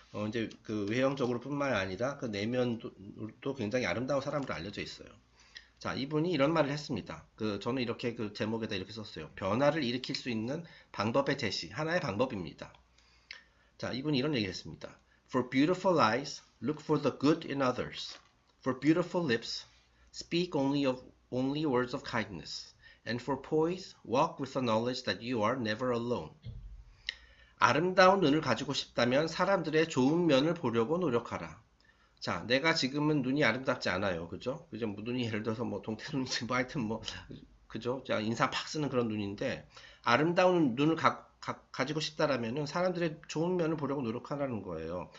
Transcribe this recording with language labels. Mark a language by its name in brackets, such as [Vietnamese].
[Korean] 이제 그 외형적으로 뿐만 아니라 그 내면도 굉장히 아름다운 사람으로 알려져 있어요. 자, 이분이 이런 말을 했습니다. 저는 이렇게 그 제목에다 이렇게 썼어요. 변화를 일으킬 수 있는 방법의 제시, 하나의 방법입니다. 자, 이분이 이런 얘기를 했습니다. [English] For beautiful eyes, look for the good in others. For beautiful lips, speak only words of kindness. And for poise, walk with the knowledge that you are never alone. [Korean] 아름다운 눈을 가지고 싶다면 사람들의 좋은 면을 보려고 노력하라. 자, 내가 지금은 눈이 아름답지 않아요. 그죠? 그죠? 뭐 눈이 예를 들어서 뭐 동태눈인지 뭐 하여튼 뭐, 그죠? 자, 인상 팍 쓰는 그런 눈인데, 아름다운 눈을 가지고 싶다라면은 사람들의 좋은 면을 보려고 노력하라는 거예요.